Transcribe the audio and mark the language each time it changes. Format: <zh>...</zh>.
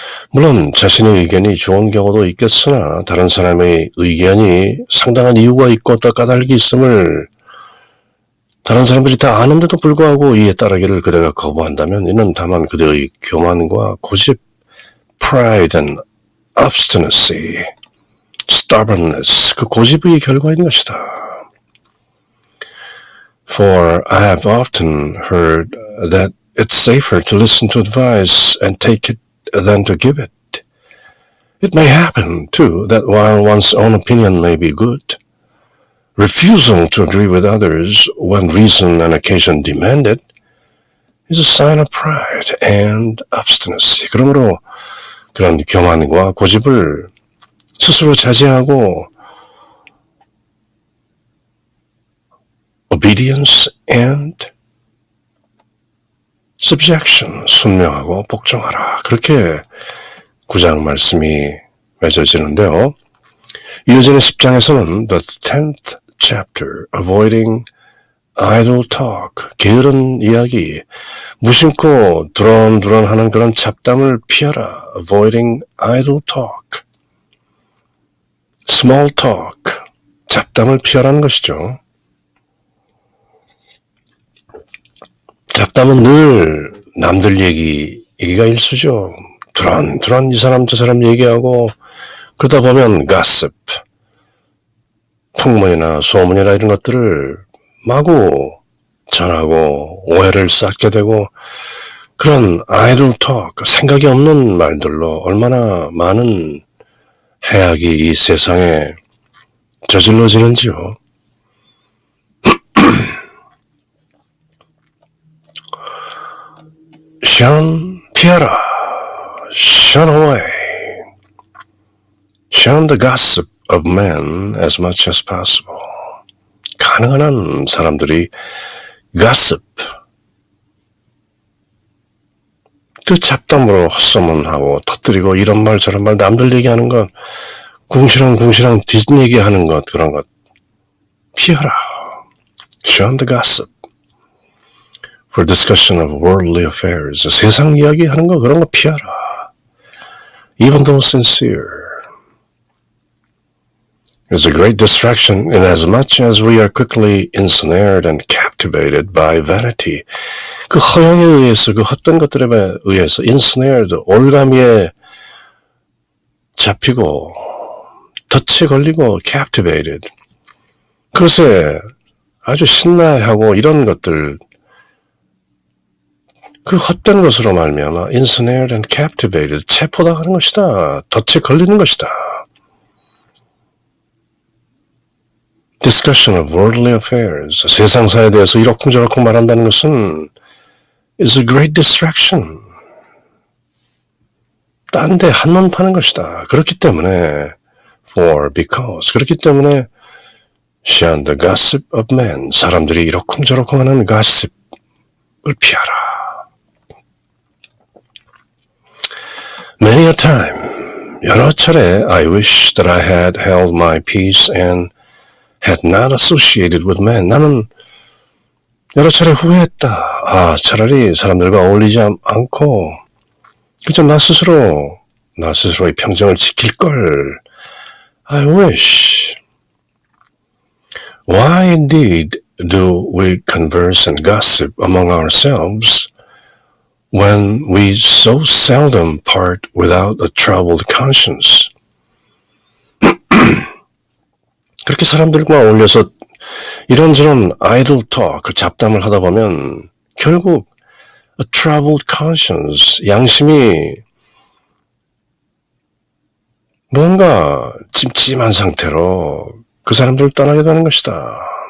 <ko>물론 자신의 의견이 좋은 경우도 있겠으나 다른 사람의 의견이 상당한 이유가 있고 또 까닭이 있음을 다른 사람들이 다 아는데도 불구하고 이에 따르기를 그대가 거부한다면 이는 다만 그대의 교만과 고집,</ko> <en>pride and obstinacy, stubbornness,</en> <ko>그 고집의 결과인 것이다.</ko> <en>For I have often heard that it's safer to listen to advice and take it than to give it. It may happen, too, that while one's own opinion may be good, refusal to agree with others when reason and occasion demand it is a sign of pride and obstinacy.</en> <ko>그러므로 그런 교만과 고집을 스스로 자제하고</ko> <en>obedience and subjection,</en> <ko>순명하고 복종하라. 그렇게 9장 말씀이 맺어지는데요. 이어지는 10장에서는</ko> <en>the 10th chapter, avoiding idle talk,</en> <ko>게으른 이야기, 무심코 두런두런하는 그런 잡담을 피하라.</ko> <en>avoiding idle talk, small talk,</en> <ko>잡담을 피하라는 것이죠. 잡담은 늘 남들 얘기가 일수죠. 두런두런 이 사람 저 사람 얘기하고 그러다 보면 gossip, 풍문이나 소문이나 이런 것들을 마구 전하고 오해를 쌓게 되고 그런</ko> <en>idle talk,</en> <ko>생각이 없는 말들로 얼마나 많은 해악이 이 세상에 저질러지는지요. 피하라.</ko> <en>Shun away. Shun the gossip of men as much as possible.</en> <ko>가능한 한 사람들이 gossip, 그 잡담으로 헛소문하고 터뜨리고 이런 말 저런 말 남들 얘기하는 것, 궁시렁궁시렁 뒷얘기하는 것 그런 것 피하라.</ko> <en>Shun the gossip. For discussion of worldly affairs.</en> <ko>세상 이야기하는 거 그런 거 피하라.</ko> <en>Even though sincere. It's a great distraction inasmuch as we are quickly ensnared and captivated by vanity.</en> <ko>그 허영에 의해서 그 헛된 것들에 의해서 ensnared, 올가미에 잡히고 덫에 걸리고 captivated. 그것에 아주 신나하고 이런 것들 그 헛된 것으로 말미암아</ko> <en>ensnared and captivated,</en> <ko>체포당하는 것이다. 덫에 걸리는 것이다.</ko> <en>Discussion of worldly affairs,</en> <ko>세상사에 대해서 이러쿵저러쿵 말한다는 것은</ko> <en>is a great distraction.</en> <ko>딴 데 한눈 파는 것이다. 그렇기 때문에 because, 그렇기 때문에</ko> <en>Shun the gossip of men.</en> <ko>사람들이 이러쿵저러쿵 하는 gossip을 피하라.</ko> <en>Many a time,</en> <ko>여러 차례</ko> <en>I wish that I had held my peace and had not associated with men.</en> <ko>나는 여러 차례 후회했다. 차라리 사람들과 어울리지 않고 그저 나 스스로의 평정을 지킬 걸.</ko> <en>I wish. Why indeed do we converse and gossip among ourselves when we so seldom part without a troubled conscience?</en> <ko>그렇게 사람들과 어울려서 이런저런</ko> <en>idle talk,</en> <ko>잡담을 하다 보면 결국</ko> <en>a troubled conscience,</en> <ko>양심이 뭔가 찜찜한 상태로 그 사람들을 떠나게 되는 것이다.</ko>